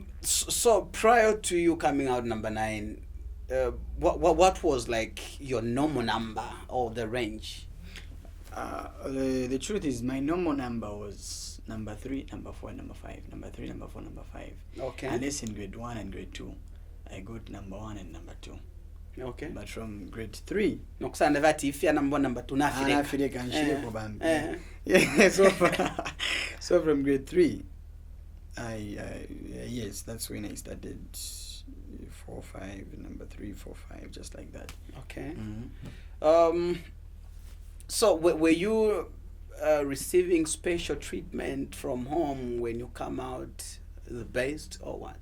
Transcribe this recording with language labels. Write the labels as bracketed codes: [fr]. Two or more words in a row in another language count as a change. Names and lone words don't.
[en] So prior to you coming out number 9, what was like your normal number or the range? The truth is, my normal number was number 3, number 4, number 5. Number 3, number 4, number 5. Okay. Unless in grade 1 and grade 2, I got number 1 and number 2. Okay. But from grade 3, [bem] nokusanda vati if ya number 2 nafireka nshireko bambi. [en] Yeah. So from grade 3, yes, that's when I started 4, 5, number 3, 4, 5, just like that. Okay. Mm-hmm. So were you receiving special treatment from home when you come out the best, or what?